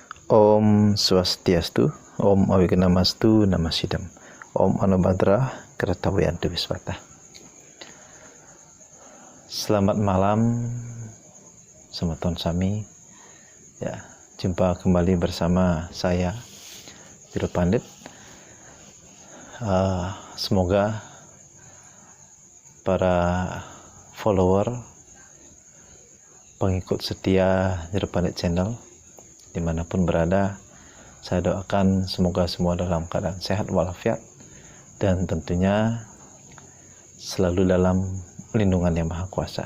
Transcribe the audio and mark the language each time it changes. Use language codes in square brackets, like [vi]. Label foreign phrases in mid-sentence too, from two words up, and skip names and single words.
[sa] Om Swastiastu, Om Awiganamastu, Namasidam, Om Anubhadra, Kertawayantu Wiswata. [id] Selamat malam, [ban] Semeton Sami. [id] Ya, jumpa kembali bersama saya, Jero Pandit. Semoga para follower, pengikut setia Jero Pandit Channel dimanapun berada, saya doakan semoga semua dalam keadaan sehat walafiat dan tentunya selalu dalam lindungan Yang Maha Kuasa.